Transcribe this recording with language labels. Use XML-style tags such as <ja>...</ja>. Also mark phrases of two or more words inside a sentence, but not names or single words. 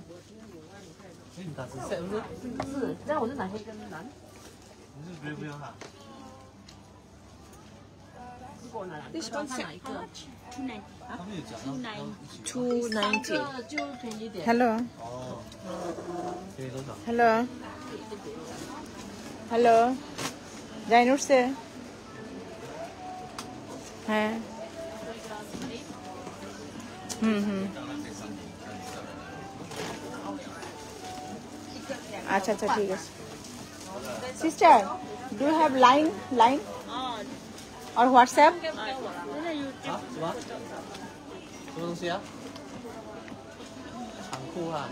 <zh>你打成 set 不是？是，这样我就拿黑跟蓝。你是不要哈？如果我拿2个，他拿一个。他们有讲要 290. 就便宜点。</zh> <bn>হ্যালো</bn> <zh>哦。给你多少？</zh> <bn>হ্যালো হ্যালো, জাইন উঠছে? হ্যাঁ হুম আচ্ছা আচ্ছা ঠিক আছে।</bn> <en>Sister, do you have Line or WhatsApp?</en> <zh>啊？什么？什么东西啊？长裤啊。</zh>